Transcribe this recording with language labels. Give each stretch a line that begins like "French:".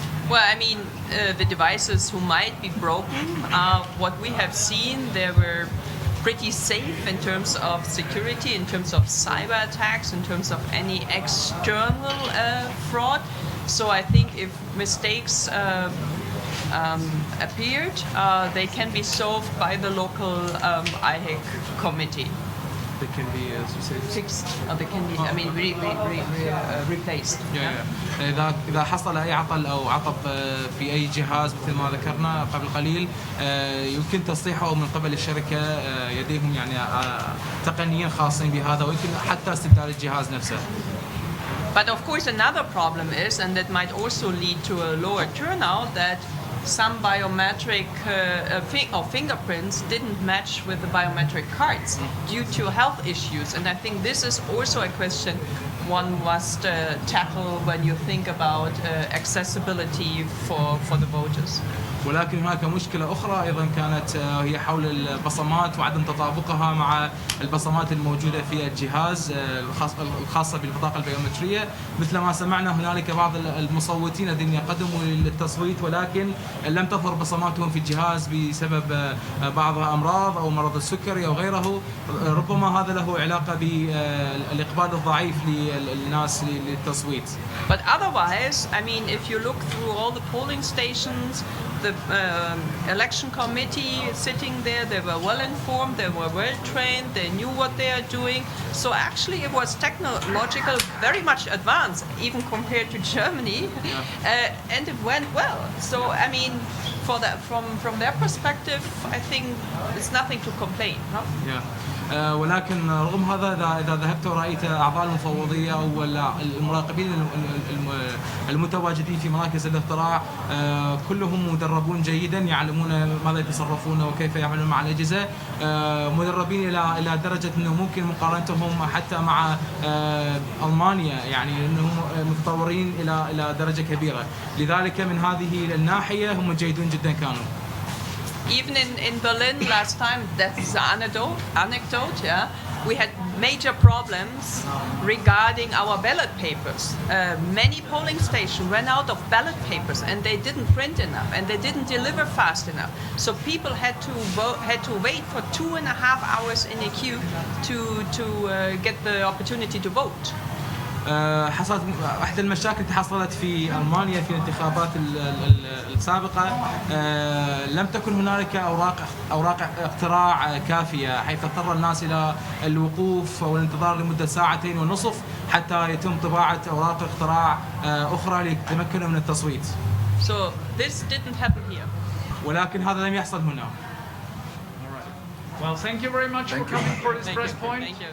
English: Well, I mean, the devices who might be broken, what we have seen, they were pretty safe in terms of security, in terms of cyber attacks, in terms of any external fraud. So I think if mistakes appeared, they can be solved by the local IHEC committee. They can be, as you said, Fixed, or they can be, I mean, replaced.
Arabic: إذا حصل أي عطل أو عطب في أي جهاز مثل ما ذكرنا قبل قليل، يمكن تصليحه من قبل الشركة، يديهم يعني تقنيين خاصين بهذا، ويمكن حتى استبدال الجهاز نفسه.
English: But of course another problem is, and that might also lead to a lower turnout, that some biometric or fingerprints didn't match with the biometric cards due to health issues. And I think this is also a question one must tackle when you think about accessibility for the voters.
Arabic: ولكن هناك مشكلة أخرى أيضا كانت هي حول البصمات وعدم تطابقها مع البصمات الموجودة في الجهاز الخاصة بالبطاقة البيومترية. مثل ما سمعنا هنالك بعض المصوتين الذين يقدموا للتصويت ولكن لم تظهر بصماتهم في الجهاز بسبب بعض أمراض أو مرض السكري أو غيره. ربما هذا له علاقة بالإقبال الضعيف للناس للتصويت.
English: But otherwise, I mean, if you look through all the polling stations, the election committee sitting there, they were well informed, they were well trained, they knew what they are doing. So actually it was technological, very much advanced, even compared to Germany, and it went well. So I mean, for that, from their perspective, I think it's nothing to complain. No? Yeah.
Arabic: ولكن رغم هذا إذا ذهبت ورأيت أعضاء المفوضية أو المراقبين المتواجدين في مراكز الاقتراع، كلهم مدربون جيدا، يعلمون ماذا يتصرفون وكيف يعملون مع الأجهزة، مدربين إلى درجة أنه ممكن مقارنتهم حتى مع ألمانيا، يعني أنهم متطورين إلى درجة كبيرة. لذلك من هذه الناحية هم جيدون جدا كانوا.
English: Even in Berlin last time, that's an anecdote, yeah, we had major problems regarding our ballot papers. Many polling stations ran out of ballot papers and they didn't print enough and they didn't deliver fast enough. So people had to wait for 2.5 hours in a queue to get the opportunity to vote.
Arabic: حصلت احدى المشاكل تحصلت في المانيا في الانتخابات السابقه، لم تكن هنالك اوراق اقتراع كافيه، حيث اضطر الناس الى الوقوف والانتظار لمده 2.5 ساعات حتى يتم طباعه اوراق اقتراع اخرى ليتمكنوا من التصويت.
English: So this didn't happen here.
Arabic: ولكن هذا لم يحصل هنا.
English: Well, thank you very much for coming for this press point.